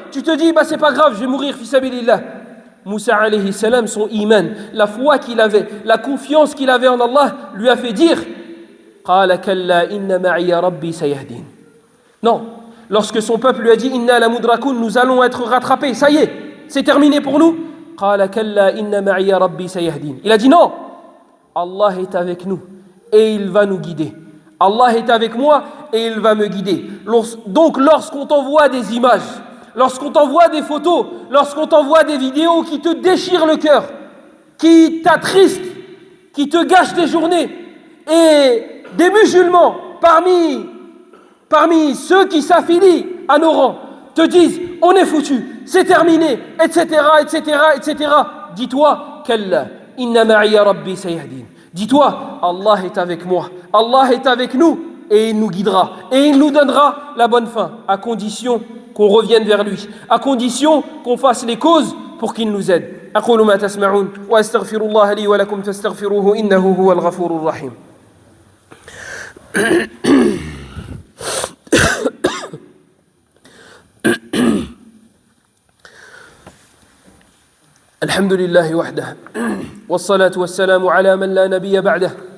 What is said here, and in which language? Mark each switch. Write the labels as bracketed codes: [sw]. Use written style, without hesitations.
[fr] Tu te dis, c'est pas grave, je vais mourir, fi sabilillah. Moussa alayhi salam, son iman, la foi qu'il avait, la confiance qu'il avait en Allah, lui a fait dire, [ar] قال كلا إن معي ربي سيهدين. [fr] Non, lorsque son peuple lui a dit, inna la mudrakun, nous allons être rattrapés, ça y est, c'est terminé pour nous. [ar] قال كلا إن معي ربي سيهدين. [fr] Il a dit non, Allah est avec nous et il va nous guider. Allah est avec moi et il va me guider. Donc lorsqu'on t'envoie des images, lorsqu'on t'envoie des photos, lorsqu'on t'envoie des vidéos qui te déchirent le cœur, qui t'attristent, qui te gâchent tes journées, et des musulmans parmi ceux qui s'affilient à nos rangs te disent on est foutu, c'est terminé, etc., etc. Dis-toi kalla inna ma'iya rabbi sayahdin. Dis-toi Allah est avec moi, Allah est avec nous et il nous guidera. Et il nous donnera la bonne fin, à condition qu'on revienne vers lui, à condition qu'on fasse les causes pour qu'il nous aide. [ar] أقول ما تسمعون وأستغفر الله لي ولكم فاستغفروه إنه هو الغفور الرحيم. الحمد لله وحده والصلاة والسلام على من لا نبي بعده.